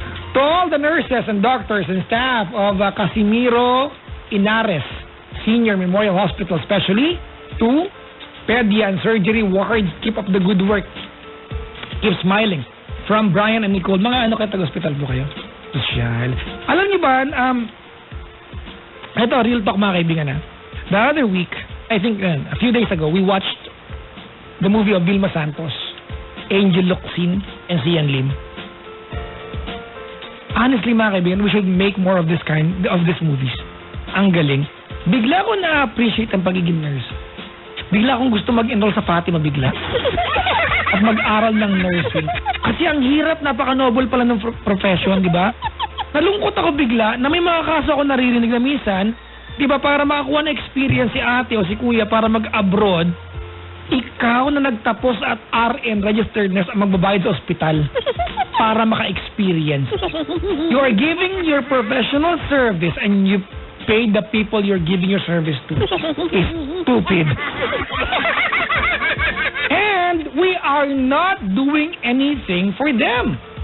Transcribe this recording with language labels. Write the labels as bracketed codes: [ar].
[en] To all the nurses and doctors and staff of Casimiro Inares Senior Memorial Hospital, especially to Pedia and Surgery Ward, keep up the good work. Keep smiling. From Brian and Nicole. [tl] Mga ano kayo, taga-hospital po kayo? Social. Alam niyo ba, ito, real talk mga kaibigan na. [en] The other week, I think a few days ago, we watched the movie of Vilma Santos, Angel Locsin, and Sian Lim. Honestly mga kaibigan, we should make more of this kind of these movies. [tl] Ang galing. Bigla ko na-appreciate ang pagiging nurse. Bigla akong gusto mag-enroll sa Fatima bigla. At mag-aral ng nursing. Kasi ang hirap, napaka-noble pala ng profession, di ba? nalungkot ako bigla na may mga kaso ako naririnig na minsan, di ba, para makakuha ng experience si ate o si kuya para mag-abroad, ikaw na nagtapos at RN, registered nurse, ang magbabayad sa ospital para maka-experience. [en] You are giving your professional service and you pay the people you're giving your service to. It's stupid. And we are not doing anything for them.